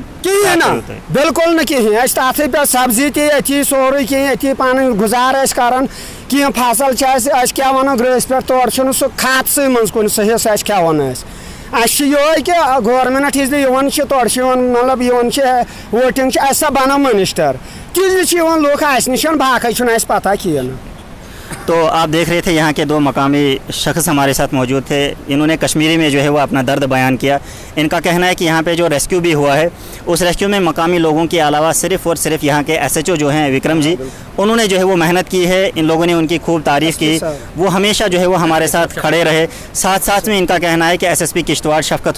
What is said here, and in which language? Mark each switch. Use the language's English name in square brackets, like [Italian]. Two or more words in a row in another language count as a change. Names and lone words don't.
[Kashmiri] کِہیٖنۍ نہٕ بِلکُل نہٕ کِہیٖنۍ أسۍ تَتھٕے پٮ۪ٹھ سبزی تہِ ییٚتھی سورُے کینٛہہ ییٚتھی پَنٕنۍ گُزار ٲسۍ کران کینٛہہ فصل چھِ اَسہِ أسۍ کیٛاہ وَنو گرٛٲسۍ پٮ۪ٹھ تورٕ چھُنہٕ سُہ کھاتسٕے منٛز کُنہِ سُہ حِصہٕ اَسہِ کھٮ۪وان ٲسۍ اَسہِ چھِ یِہوے کہِ گورمنٹ یُس یِوان چھِ تورٕ چھِ یِوان مطلب یِوان چھِ ووٹِنٛگ چھِ اَسہِ سا بنو مِنِسٹر تِژھ چھِ یِوان لُکھ اَسہِ نِش باقٕے چھُنہٕ اَسہِ پتہ کِہیٖنۍ نہٕ [Urdu] تو آپ دیکھ رہے تھے یہاں کے 2 مقامی شخص ہمارے ساتھ موجود تھے انہوں نے کشمیری میں جو ہے وہ اپنا درد بیان کیا ان کا کہنا ہے کہ یہاں پہ جو ریسکیو بھی ہوا ہے اس ریسکیو میں مقامی لوگوں کے علاوہ صرف اور صرف یہاں کے SHO جو ہیں وکرم جی انہوں نے جو ہے وہ محنت کی ہے ان لوگوں نے ان کی خوب تعریف کی وہ ہمیشہ جو ہے وہ ہمارے ساتھ کھڑے رہے ساتھ میں ان کا کہنا ہے کہ SSP کشتواڑ شفقت